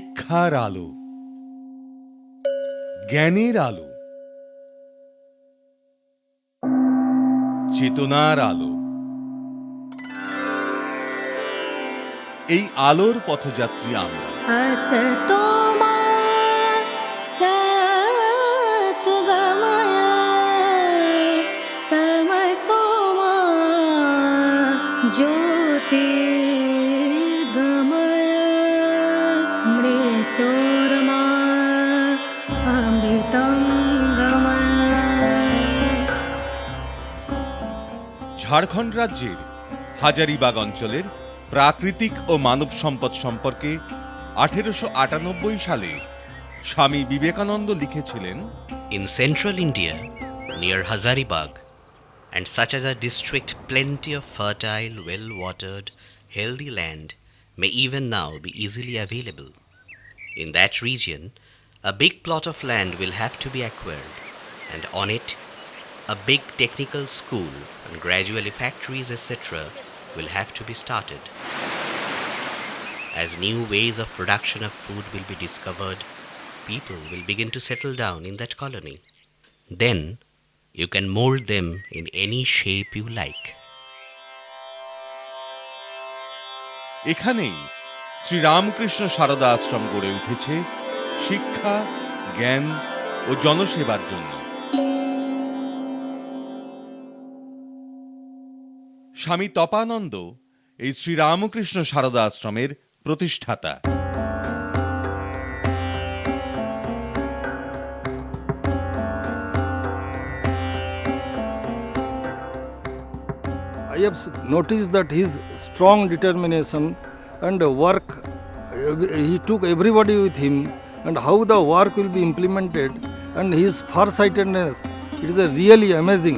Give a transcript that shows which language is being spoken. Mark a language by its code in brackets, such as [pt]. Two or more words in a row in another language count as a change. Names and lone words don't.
[bn] শিক্ষার আলো, জ্ঞানের আলো, চেতনার আলো। এই আলোর পথযাত্রী আমরা। [sa] असतो मा सद्गमय तमसो मा ज्योतिर्गमय मृत्योर्मा अमृतं गमय। [bn] ঝাড়খণ্ড রাজ্যের হাজারিবাগ অঞ্চলের প্রাকৃতিক ও মানব সম্পদ সম্পর্কে 1898 সালে স্বামী বিবেকানন্দ লিখেছিলেন, [en] In central India, near Hazaribagh, and such as a district plenty of fertile, well-watered, healthy land may even now be easily available. In that region, a big plot of land will have to be acquired, and on it, a big technical school and gradually factories, etc., will have to be started. As new ways of production of food will be discovered, people will begin to settle down in that colony. Then you can mold them in any shape you like. [bn] এখানেই শ্রীরামকৃষ্ণ সারদা আশ্রম গড়ে উঠেছে শিক্ষা, জ্ঞান ও জনসেবার জন্য। স্বামী তপানন্দ এই শ্রীরামকৃষ্ণ সারদা আশ্রমের প্রতিষ্ঠাতা। [en] I have noticed that his strong determination and work, he took everybody with him, and how the work will be implemented, and his farsightedness, it is really amazing.